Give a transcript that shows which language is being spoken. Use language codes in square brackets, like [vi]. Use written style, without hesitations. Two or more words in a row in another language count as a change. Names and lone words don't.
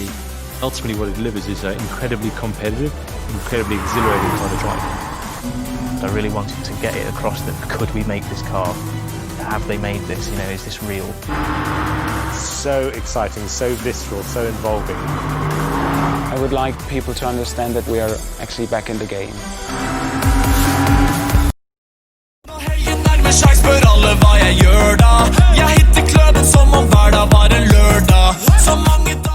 [en] Ultimately what it delivers is incredibly competitive, incredibly exhilarating car to drive. I really wanted to get it across that could we make this car? Have they made this? You know, is this real? So exciting, so visceral, so involving. I would like people to understand that we are actually back in the game. [no] Spør alle hva jeg gjør da. Jeg hitter kløden som om hver dag var en lørdag. Så mange